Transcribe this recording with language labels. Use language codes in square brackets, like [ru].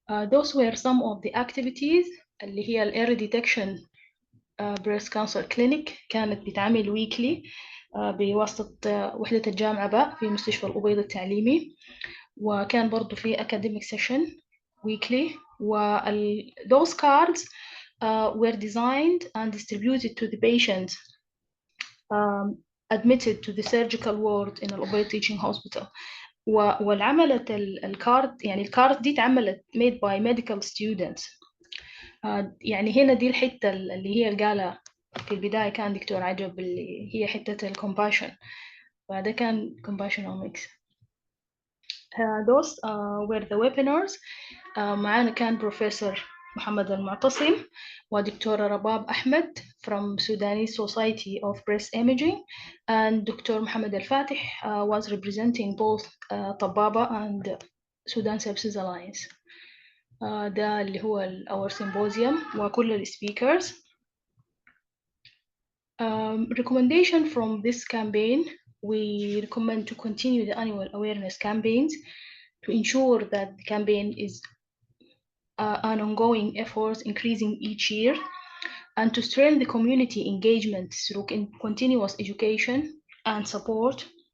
[en] Those were some of the activities [ar] اللي هي [en] early detection breast cancer clinic [ar] كانت بتعمل weekly بواسطة وحدة الجامعة باء في مستشفى الأبيض التعليمي، وكان برضو في [en] academic session weekly. those cards were designed and distributed to the patients admitted to the surgical ward in الأبيض Teaching Hospital. [ar] والعملت الكارد، يعني الكارد دي اتعملت [en] made by medical students. [ar] يعني هنا دي الحتة اللي هي قالها في البداية كان دكتور عجب اللي هي حتة الcompassion، فده كان compassionomics. [en] those were the webinars. [ar] معانا كان بروفيسور محمد المعتصم ودكتورة رباب أحمد [en] from Sudanese Society of Breast Imaging, and Dr. Mohammed Al-Fatih was representing both طبابة and Sudan Sepsis Alliance. [ar] ده اللي هو [en] our symposium [ar] وكل ال speakers. [en] Recommendation from this campaign: we recommend to continue the annual awareness campaigns to ensure that the campaign is an ongoing effort increasing each year, and to strengthen the community engagement through continuous education and support.